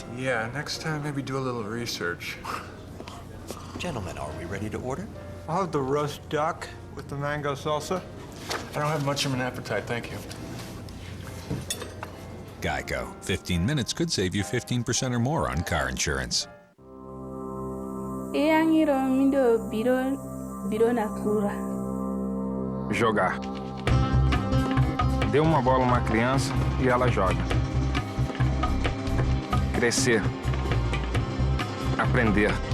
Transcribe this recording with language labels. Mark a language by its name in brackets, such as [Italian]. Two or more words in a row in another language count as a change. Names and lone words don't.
[English] Yeah, next time maybe do a little research. Gentlemen, are we ready to order? I'll have the roast duck with the mango salsa. I don't have much of an appetite, thank you. Geico. 15 minutes could save you 15% or more on car insurance. [Portuguese] Jogar. Dê uma bola a uma criança e ela joga. Crescer. Aprender.